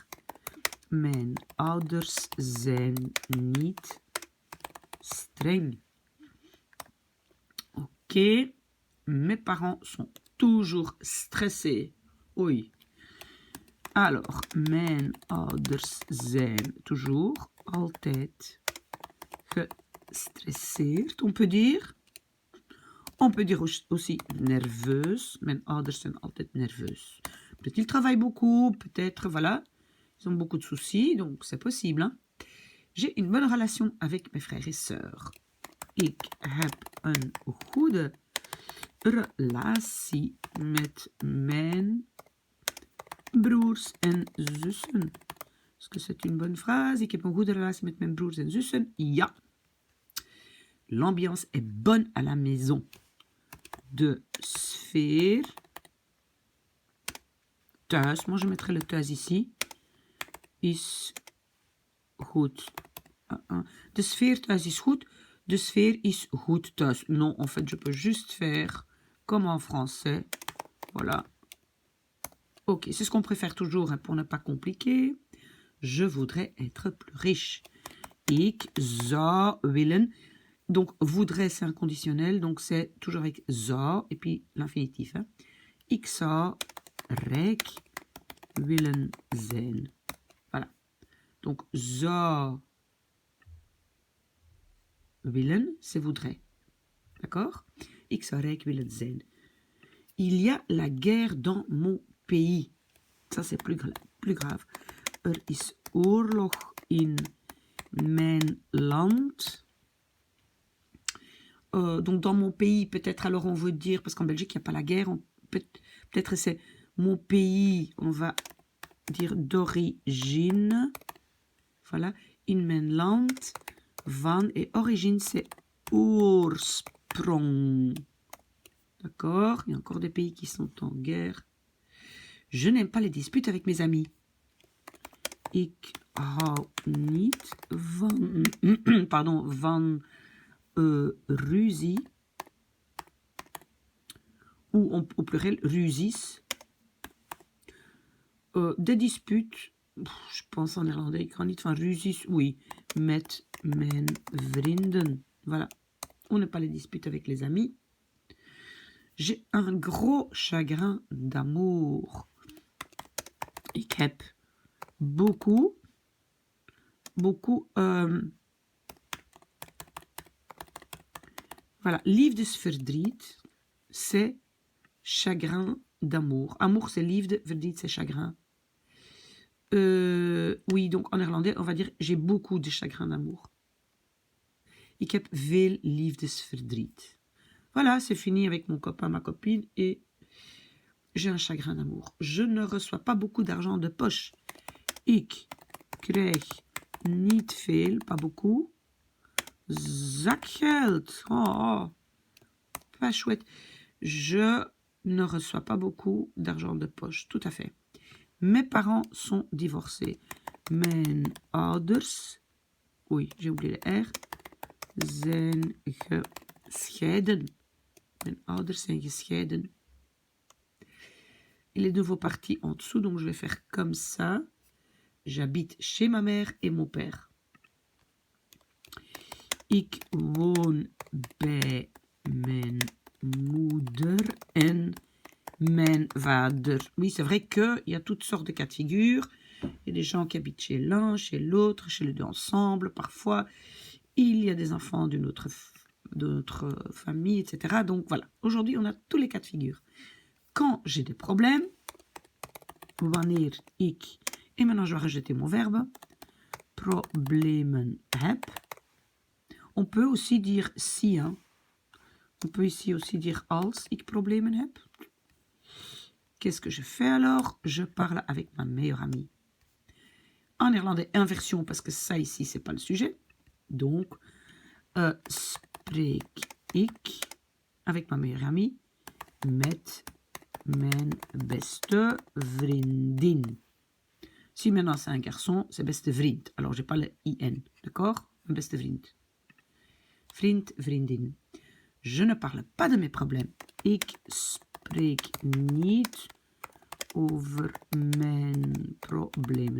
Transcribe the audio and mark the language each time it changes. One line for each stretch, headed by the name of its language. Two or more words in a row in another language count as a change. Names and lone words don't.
Dutch: Mijn ouders zijn niet streng. Ok.
French: Mes parents sont toujours stressés. Oui. Alors,
Dutch: mijn ouders zijn toujours, altijd, gestresseerd.
French: On peut dire aussi nerveuse.
Dutch: Mijn ouders zijn altijd nerveus.
French: Peut-être qu'ils travaillent beaucoup, peut-être, voilà. Ils ont beaucoup de soucis, donc c'est possible. Hein? J'ai une bonne relation avec mes frères et sœurs.
Dutch: Ik heb een goede relatie met mijn broers en zussen.
French: Est-ce que c'est une bonne phrase?
Dutch: Ik heb een goede relatie met mijn broers en zussen. Ja.
French: L'ambiance est bonne à la maison.
Dutch: De sfeer. Thuis.
French: Moi, je mettrai le thuis ici.
Dutch: Is goed. De sfeer thuis is goed. De sfeer is goed thuis.
French: Non, en fait, je peux juste faire comme en français. Voilà. Ok, c'est ce qu'on préfère toujours hein, pour ne pas compliquer. Je voudrais être plus riche.
Dutch: Ik zou willen.
French: Donc, voudrais, c'est un conditionnel. Donc, c'est toujours avec zou et puis l'infinitif. Hein.
Dutch: Ik zou rijk willen zijn. Voilà. Donc, zou willen,
French: c'est voudrais. D'accord?
Dutch: Ik zou rijk willen zijn.
French: Il y a la guerre dans mon pays. Ça, c'est plus grave.
Dutch: Is oorlog in mijn land.
French: Donc, dans mon pays, peut-être alors on veut dire, parce qu'en Belgique, il n'y a pas la guerre, peut-être c'est mon pays, on va dire d'origine. Voilà.
Dutch: In mijn land, van,
French: et origine, c'est oorsprong. D'accord? Il y a encore des pays qui sont en guerre. Je n'aime pas les disputes avec mes amis.
Dutch: Ik hou niet van, van ruzie.
French: Ou au pluriel, ruzies. Des disputes. Je pense en néerlandais,
Dutch: ik hou niet van ruzies. Oui, met mijn vrienden.
French: Voilà. On n'est pas les disputes avec les amis. J'ai un gros chagrin d'amour.
Dutch: Ik heb
French: beaucoup, voilà, liefdesverdriet, c'est chagrin d'amour. Amour, c'est
Dutch: liefde, verdriet,
French: c'est chagrin. Oui, donc en néerlandais, on va dire j'ai beaucoup de chagrin d'amour.
Dutch: Ik heb veel liefdesverdriet.
French: Voilà, c'est fini avec mon copain, ma copine, et j'ai un chagrin d'amour. Je ne reçois pas beaucoup d'argent de poche.
Dutch: Ik krijg niet veel,
French: pas beaucoup. Zakgeld. Oh, pas chouette. Je ne reçois pas beaucoup d'argent de poche, tout à fait. Mes parents sont divorcés.
Dutch: Mijn ouders,
French: oui, j'ai oublié le R,
Dutch: zijn gescheiden. Mijn ouders zijn gescheiden.
French: Il est de nouveau parti en dessous, donc je vais faire comme ça. J'habite chez ma mère et mon père.
Dutch: Ik woon bij mijn moeder en mijn vader.
French: Oui, c'est vrai qu'il y a toutes sortes de cas de figure. Il y a des gens qui habitent chez l'un, chez l'autre, chez les deux ensemble. Parfois, il y a des enfants d'une autre famille, etc. Donc voilà, aujourd'hui, on a tous les cas de figure. Quand j'ai des problèmes,
Dutch: wanneer ik,
French: et maintenant je vais rejeter mon verbe,
Dutch: problemen heb.
French: On peut aussi dire si, hein. On peut ici aussi dire
Dutch: als ik problemen heb.
French: Qu'est-ce que je fais alors? Je parle avec ma meilleure amie. En néerlandais, inversion, parce que ça ici, c'est pas le sujet. Donc,
Dutch: spreek ik
French: avec ma meilleure amie
Dutch: met mijn beste vriendin.
French: Si maintenant c'est un garçon, c'est
Dutch: beste vriend.
French: Alors, j'ai pas le IN, d'accord?
Dutch: Mijn beste vriend. Vriend, vriendin.
French: Je ne parle pas de mes problèmes.
Dutch: Ik spreek niet over mijn problemen.